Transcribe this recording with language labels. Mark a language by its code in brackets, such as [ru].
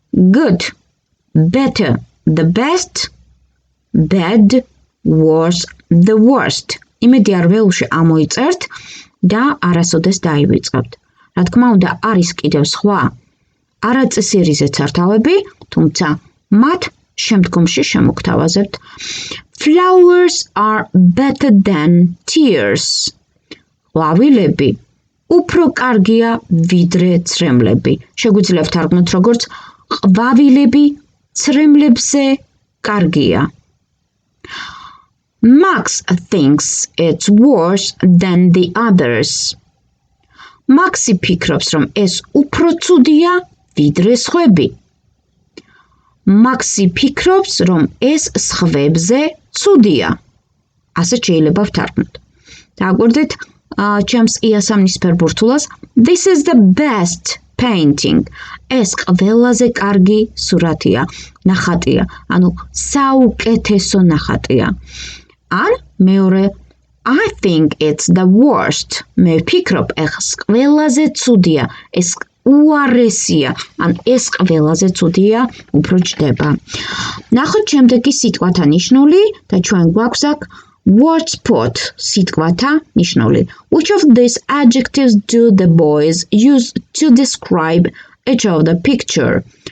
[en] Good, better, the best, bad, worse, the worst. [ka] იმედი არ ველში ამოიწერთ და არასოდეს დაივიწყებთ. რა თქმა უნდა, არის კიდევ სხვა არაწესიერი ზედსართავები, თუმცა მათ შემდგომში შემოგთავაზებთ. [en] Flowers are better than tears. [ka] ყვავილები უფრო კარგია ვიდრე ცრემლები. შეგვიძლია ვთარგმნოთ როგორც ყვავილები ცრემლებზე კარგია. [en] Max thinks it's worse than the others. [ka] მაქსი ფიქრობს, რომ ეს უფრო ცუდია ვიდრე სხვები. მაქსი ფიქრობს, რომ ეს სხვებზე ცუდია. ასე შეიძლება ვთარგმნოთ. დააკვირდით, ჩემს იასამნისფერ ბურთულას, [en] this is the best painting. [ka] ეს ყველაზე კარგი სურათია, ნახატია, ანუ საუკეთესო ნახატია. ან მეორე, [en] I think it's the worst. [ka] მე ვფიქრობ, ეს ყველაზე ცუდია, ეს უარესია, ან ეს ყველაზე ცუდია, უფრო ჭდება. ნახოთ შემდეგი სიტყვათა ნიშნული და ჩვენ გვაქვს აქ word spot სიტყვათა ნიშნული. [en] Which of these adjectives do the boys use to describe each of the picture?